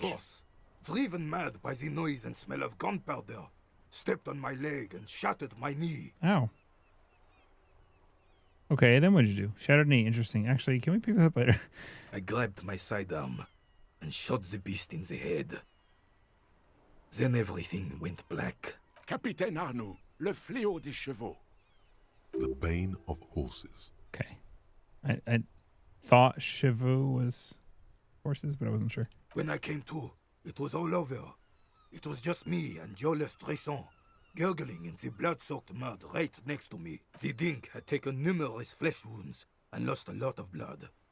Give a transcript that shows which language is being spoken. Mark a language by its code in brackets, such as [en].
[en] horse, driven mad by the noise and smell of gunpowder, stepped on my leg and shattered my knee. Ow. Okay, then what did you do? Shattered knee. Interesting. Actually, can we pick this up later? I grabbed my sidearm and shot the beast in the head. Then everything went black. [fr] Capitaine Arnoux, le fléau des chevaux. [en] The bane of horses. Okay. I thought Shivu was horses, but I wasn't sure. When I came to, it was all over. It was just me and Jolas Tresson, gurgling in the blood-soaked mud right next to me. The dink had taken numerous flesh wounds and lost a lot of blood.